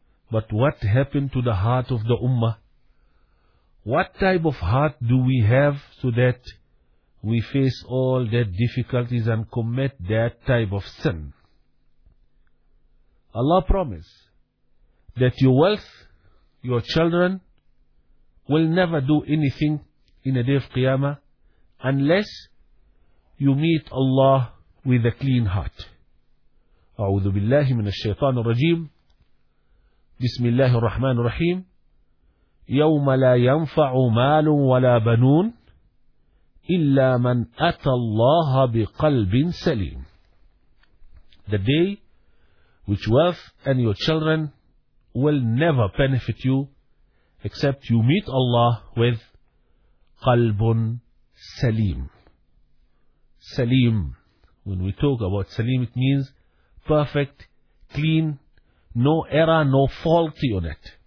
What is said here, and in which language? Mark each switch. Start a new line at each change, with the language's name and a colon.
English: But what happened to the heart of the ummah? What type of heart do we have so that we face all that difficulties and commit that type of sin? Allah promised that your wealth, your children, will never do anything in a day of Qiyamah unless you meet Allah with a clean heart.
Arabic: أعوذ بالله من الشيطان الرجيم. بسم الله الرحمن الرحيم. يوم لا ينفع مال ولا بنون إلا من أتى الله بقلب سليم.
English: The day which wealth and your children will never benefit you except you meet Allah with qalbun salim. Salim. When we talk about salim, it means perfect, clean, no error, no faulty on it.